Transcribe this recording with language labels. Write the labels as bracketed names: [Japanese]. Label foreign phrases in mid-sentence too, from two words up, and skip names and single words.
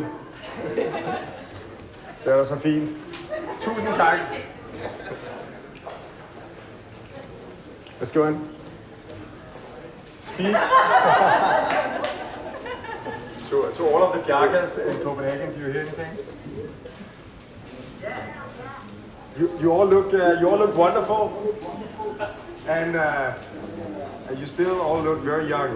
[Danish] Det er da så fint. Tusind tak. Hvad skriver han? [English] Speech. to all of the Bjarkes in Copenhagen, do you hear anything? You all look wonderful, and you still all look very young.